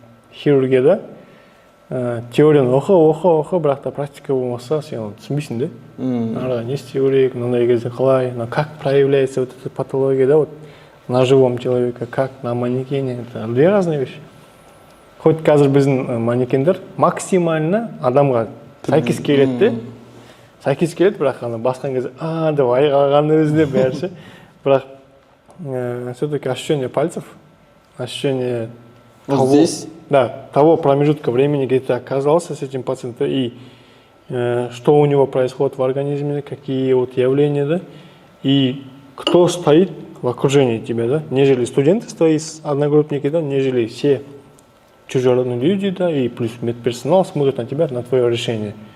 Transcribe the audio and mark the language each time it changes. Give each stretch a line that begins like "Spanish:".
Kazakh: Хирургияда теорияны оқы, бірақ та практика болмаса, сен оны түсінбейсің де. Арада не істеу керек, мынандай кезде қалай,
Russian: как проявляется вот эта патология, да, вот на живом человеке, как на манекене. Это две разные вещи.
Kazakh: Хоть қазір біздің манекендер максимально адамға сәйкес келеді де, сәйкес келеді, бірақ ана басқан кезде, давай қалғаны өзіне бәрі.
Russian: Бірақ все-таки ощущение пальцев, ощущение вот здесь? Да, того промежутка времени, где ты оказался с этим пациентом, и что у него происходит в организме, какие вот явления, да, и кто стоит в окружении тебя, да, нежели студенты твои, одногруппники, да, нежели все чужеродные люди, да, и плюс медперсонал смотрит на тебя, на твое решение.